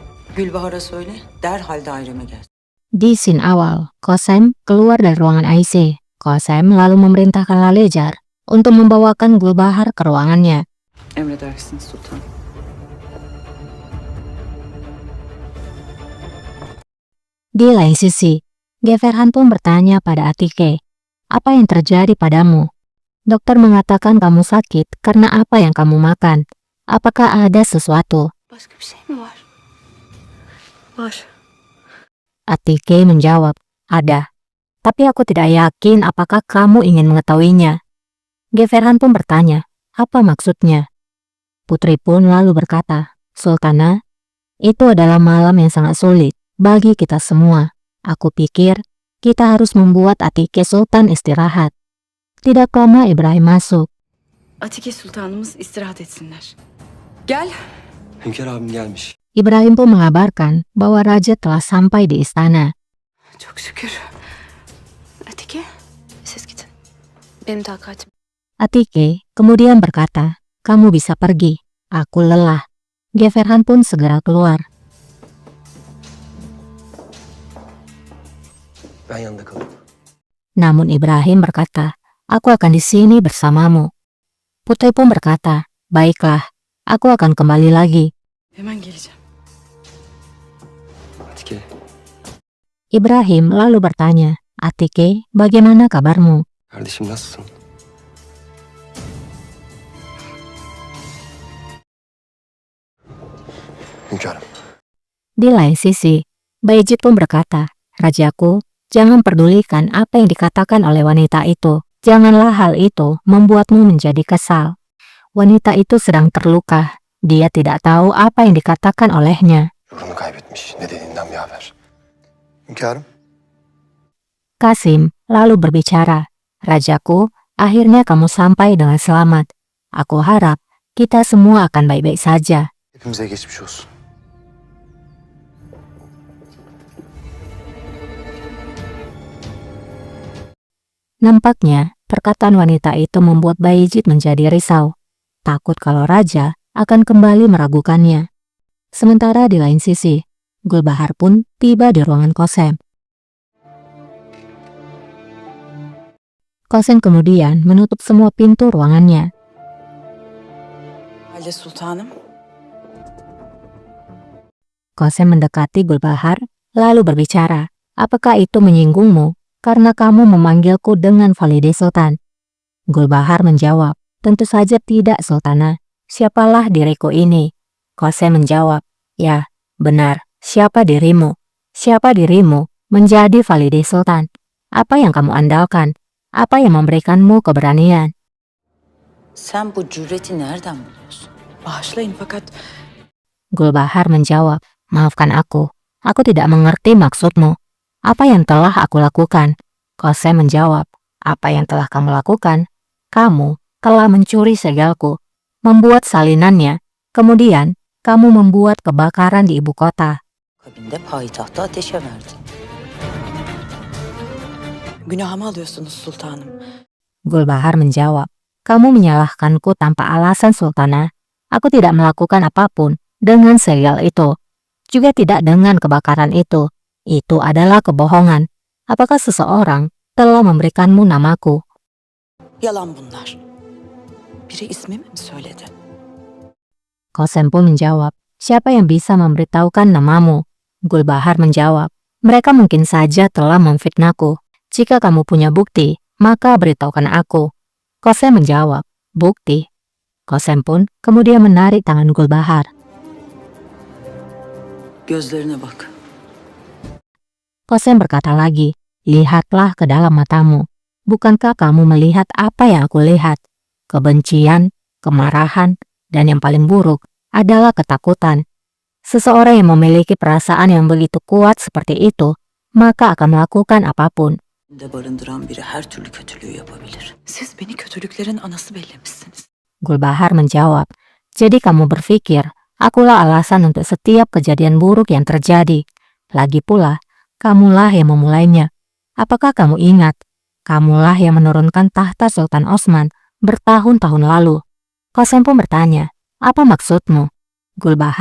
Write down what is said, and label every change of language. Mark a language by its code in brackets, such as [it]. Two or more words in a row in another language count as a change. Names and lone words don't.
[tr] Gülbahar'a söyle, derhal daireme gelsin. [id] Di scene awal, Kosem keluar dari ruangan IC. Kosem lalu memerintahkan Lalejar untuk membawakan Gulbahar ke ruangannya. [tr] Emredersiniz sultanım. [id] Di lain sisi, Geverhan pun bertanya pada Atike, "Apa yang terjadi padamu? Dokter mengatakan kamu sakit karena apa yang kamu makan. Apakah ada sesuatu?" [tr] Başka bir şey mi var? Var. [id] Atike menjawab, "Ada. Tapi aku tidak yakin apakah kamu ingin mengetahuinya." Geverhan pun bertanya, "Apa maksudnya?" Putri pun lalu berkata, "Sultana, itu adalah malam yang sangat sulit bagi kita semua. Aku pikir kita harus membuat Atike Sultan istirahat." Tidak lama Ibrahim masuk. [tr] Atike sultanımız istirahat etsinler. Gel. Hünkar abim gelmiş. [id] Ibrahim pun mengabarkan bahwa raja telah sampai di istana. [tr] Çok şükür. Atike, siz gidin. Benim takatim. [id] Atike kemudian berkata, "Kamu bisa pergi. Aku lelah." Geverhan pun segera keluar. [tr] Ben yanında kalayım. [id] Namun Ibrahim berkata, "Aku akan di sini bersamamu." Putri pun berkata, "Baiklah, aku akan kembali lagi." [tr] Hemen geleceğim. Atike, [id] Ibrahim lalu bertanya, "Atike, bagaimana kabarmu?" [tr] kardeşim nasılsın? Hünkârım, [id] Di lain sisi, Bayezid pun berkata, "Rajaku, jangan pedulikan apa yang dikatakan oleh wanita itu. Janganlah hal itu membuatmu menjadi kesal. Wanita itu sedang terluka. Dia tidak tahu apa yang dikatakan olehnya." [tr] ruhunu kaybetmiş. Ne dediğinden bir haber. Hünkârım, [id] Kasim lalu berbicara, "Rajaku, akhirnya kamu sampai dengan selamat. Aku harap kita semua akan baik-baik saja." [tr] hepimize geçmiş olsun. [id] Nampaknya, perkataan wanita itu membuat Bayezid menjadi risau, takut kalau raja akan kembali meragukannya. Sementara di lain sisi, Gulbahar pun tiba di ruangan Kosem. Kosem kemudian menutup semua pintu ruangannya. [tr] Halde sultanım. [id] Kosem mendekati Gulbahar, lalu berbicara, "Apakah itu menyinggungmu karena kamu memanggilku dengan Valide Sultan?" Gulbahar menjawab, "Tentu saja tidak, Sultana. Siapalah diriku ini?" Kosem menjawab, "Ya, benar. Siapa dirimu? Siapa dirimu menjadi Valide Sultan? Apa yang kamu andalkan? Apa yang memberikanmu keberanian?" [tr] Sen bu cüreti nereden buluyorsun? Bağışlayın fakat [id] Gulbahar menjawab, "Maafkan aku tidak mengerti maksudmu. Apa yang telah aku lakukan?" Kosem menjawab, "Apa yang telah kamu lakukan? Kamu telah mencuri segelku, membuat salinannya, kemudian kamu membuat kebakaran di ibu kota." [tr] akabinde payitahtı ateşe verdin. Günahımı alıyorsunuz sultanım. [id] Gulbahar menjawab, "Kamu menyalahkanku tanpa alasan, Sultana. Aku tidak melakukan apapun dengan segel itu, juga tidak dengan kebakaran itu. Itu adalah kebohongan. Apakah seseorang telah memberikanmu namaku?" [tr] Yalan bunlar. Biri ismimi mi söyledi? [id] Kosem pun menjawab, "Siapa yang bisa memberitahukan namamu?" Gulbahar menjawab, "Mereka mungkin saja telah memfitnahku. Jika kamu punya bukti, maka beritahukan aku." Kosem menjawab, "Bukti?" Kosem pun kemudian menarik tangan Gulbahar. [tr] Gözlerine bak. [id] Kosem berkata lagi, "Lihatlah ke dalam matamu. Bukankah kamu melihat apa yang aku lihat? Kebencian, kemarahan, dan yang paling buruk adalah ketakutan. Seseorang yang memiliki perasaan yang begitu kuat seperti itu, maka akan melakukan apapun." [tr] De barındıran biri her türlü kötülüğü yapabilir. Siz beni kötülüklerin anası bellemişsiniz. [id] Gulbahar menjawab, "Jadi kamu berpikir akulah alasan untuk setiap kejadian buruk yang terjadi. Lagi pula, kamulah yang memulainya. Apakah kamu ingat? Kamulah yang menurunkan tahta Sultan Osman bertahun-tahun lalu." Kosem pun bertanya, "Apa maksudmu?"